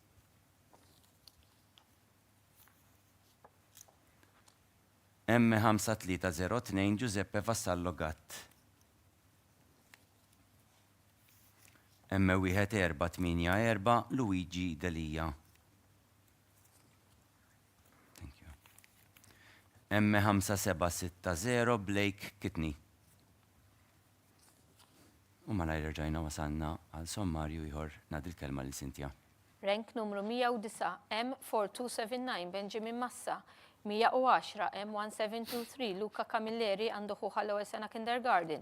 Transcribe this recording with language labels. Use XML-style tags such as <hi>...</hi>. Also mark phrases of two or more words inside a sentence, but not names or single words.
<mt>M5302 Giuseppe Vassallo Gatt. M1484 Luigi Delia.</mt> <en>Thank you. M5760 Blake Kitney.</en> <mt>U ma rġajna wasanna għal sommarju ieħor ngħaddi l-kelma lil Cynthia. Rank numru 109, M4279, Benjamin Massa. 110, M1723, Luca Camilleri għandu ħuħa l-ewwel sena kindergarten.</mt>